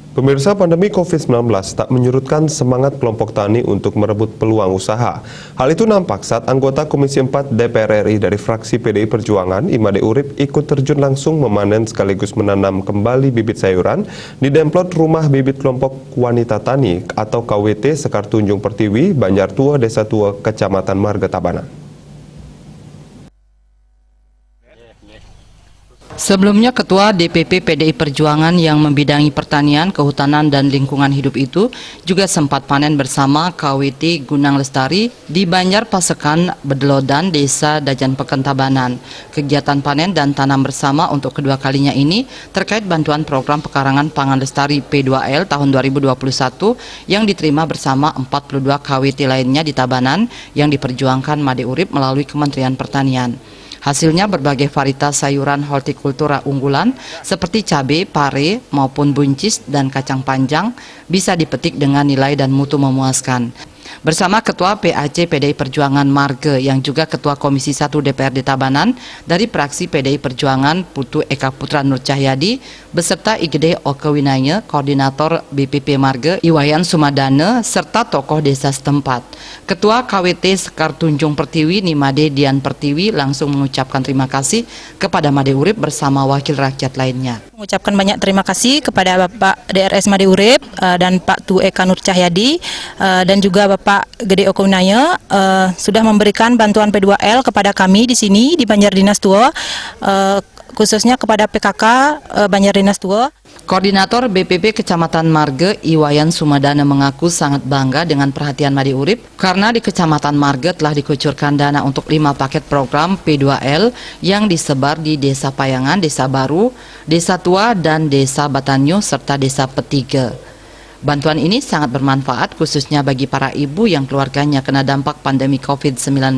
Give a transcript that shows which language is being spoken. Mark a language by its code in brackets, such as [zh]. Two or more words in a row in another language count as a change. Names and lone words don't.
[id] Pemirsa, pandemi COVID-19 tak menyurutkan semangat kelompok tani untuk merebut peluang usaha. Hal itu nampak saat anggota Komisi 4 DPR RI dari fraksi PDI Perjuangan, Imade Urip, ikut terjun langsung memanen sekaligus menanam kembali bibit sayuran di Demplot Rumah Bibit Kelompok Wanita Tani atau KWT Sekar Tunjung Pertiwi, Banjar Tua, Desa Tua, Kecamatan Marga Tabanan. Sebelumnya, Ketua DPP PDI Perjuangan yang membidangi pertanian, kehutanan, dan lingkungan hidup itu juga sempat panen bersama KWT Gunang Lestari di Banjar Pasekan, Bedelodan, Desa Dajan Peken Tabanan. Kegiatan panen dan tanam bersama untuk kedua kalinya ini terkait bantuan program pekarangan pangan lestari P2L tahun 2021 yang diterima bersama 42 KWT lainnya di Tabanan yang diperjuangkan Made Urip melalui Kementerian Pertanian. Hasilnya berbagai varietas sayuran hortikultura unggulan seperti cabai, pare, maupun buncis dan kacang panjang bisa dipetik dengan nilai dan mutu memuaskan. Bersama Ketua PAC PDI Perjuangan Marge yang juga Ketua Komisi 1 DPRD Tabanan dari fraksi PDI Perjuangan Putu Eka Putra Nur Cahyadi beserta IGD Oke Winaya, Koordinator BPP Marge Iwayan Sumadana serta tokoh desa setempat. Ketua KWT Sekar Tunjung Pertiwi Nimade Dian Pertiwi langsung mengucapkan terima kasih kepada Made Urip bersama wakil rakyat lainnya. Mengucapkan banyak terima kasih kepada Bapak DRS Made Urip dan Pak Tu Eka Nur Cahyadi dan juga Bapak Gede Oke Winaya sudah memberikan bantuan P2L kepada kami di sini di Banjar Dinas Tua, khususnya kepada PKK Banjar Dinas Tua. Koordinator BPP Kecamatan Marge Iwayan Sumadana mengaku sangat bangga dengan perhatian Made Urip karena di Kecamatan Marge telah dikucurkan dana untuk 5 paket program P2L yang disebar di Desa Payangan, Desa Baru, Desa Tua, dan Desa Batanyo serta Desa Petiga. Bantuan ini sangat bermanfaat khususnya bagi para ibu yang keluarganya kena dampak pandemi COVID-19.